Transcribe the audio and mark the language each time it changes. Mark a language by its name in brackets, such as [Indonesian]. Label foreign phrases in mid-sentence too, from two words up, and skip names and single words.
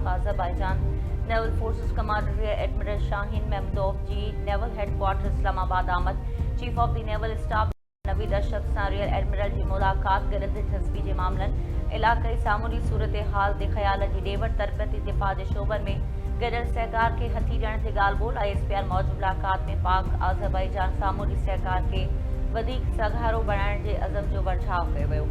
[Sindhi] अज़रबैजान नेवल फोर्सिस कमांडर रियर एडमिरल शाहीन महमूदोव जी नेवल हेडक्वार्टर इस्लामाबाद आमद। चीफ ऑफ द नेवल स्टाफ नवीद अशरफ सां रियर एडमिरल जी मुलाक़ात। गॾियल दिलचस्पी जे मामलनि, इलाक़ाई सामूरी सूरत हाल ते ख़याल जी ॾेवड़, तरबियती दिफ़ा जे शोबनि में गॾियल सहकार खे हथी ॾियण ते ॻाल्हि ॿोल। ISPR मौजूदु मुलाक़ात में पाक अज़रबैजान सामूरी सहकार खे वधीक सघारो बणाइण जे अज़म जो वर्झाव कयो वियो।